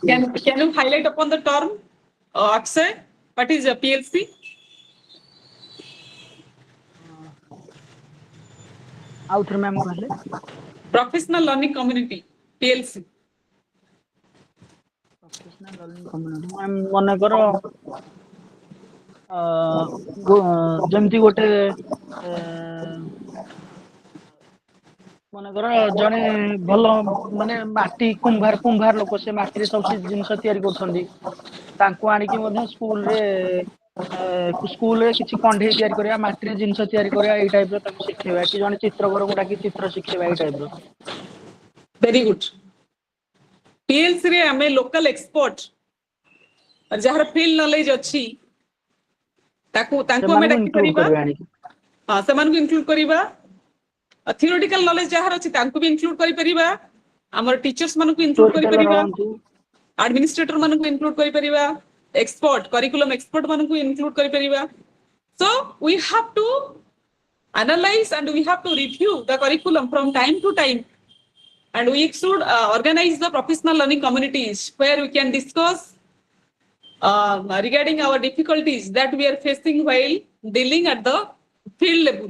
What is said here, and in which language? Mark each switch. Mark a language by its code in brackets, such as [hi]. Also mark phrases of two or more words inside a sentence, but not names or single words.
[en] Can you highlight upon the term, Akshay? What is a PLC? Out remember. Professional Learning Community, PLC. Professional learning community. [or] ମନେକର ଯେମିତି ଗୋଟେ ମନେକର ଜଣେ ଭଲ ମାନେ ମାଟି କୁମ୍ଭାର ଲୋକ ସେ ମାଟିରେ ସବୁ ଜିନିଷ ତିଆରି କରୁଛନ୍ତି ତାଙ୍କୁ ଆଣିକି ମଧ୍ୟ ସ୍କୁଲରେ କିଛି କଣ୍ଢେଇ ତିଆରି କରିବା ମାଟିରେ ଜିନିଷ ତିଆରି କରିବା ଏଇ ଟାଇପର ତାକୁ ଶିଖେଇବା କି ଜଣେ ଚିତ୍ରକରକୁ ଡାକି ଚିତ୍ର ଶିଖେଇବା ଏଇ ଟାଇପର [en] Very good. [or] PLC ରେ ଆମେ [en] local expert [or] ଯାହାର [en] field knowledge [or] ଅଛି ତାଙ୍କୁ ଆମେ ଡାକି ପାରିବା ହଁ ସେମାନଙ୍କୁ ଇନକ୍ଲୁଡ କରିବା [en] theoretical knowledge [or] ଯାହାର ଅଛି ତାଙ୍କୁ ବି ଇନକ୍ଲୁଡ କରିପାରିବା ଆମର ଟିଚର୍ସ ମାନଙ୍କୁ ଇନକ୍ଲୁଡ କରିପାରିବା ଆଡମିନିଷ୍ଟ୍ରେଟର ମାନଙ୍କୁ ଇନକ୍ଲୁଡ କରିପାରିବା ଏକ୍ସପର୍ଟ କରିକୁଲମ ଏକ୍ସପର୍ଟ ମାନଙ୍କୁ ଇନକ୍ଲୁଡ କରିପାରିବା [en] so we have to analyze and we have to review the curriculum from time to time and we should organize the professional learning communities where we can discuss regarding our difficulties that we are facing while dealing at the field level.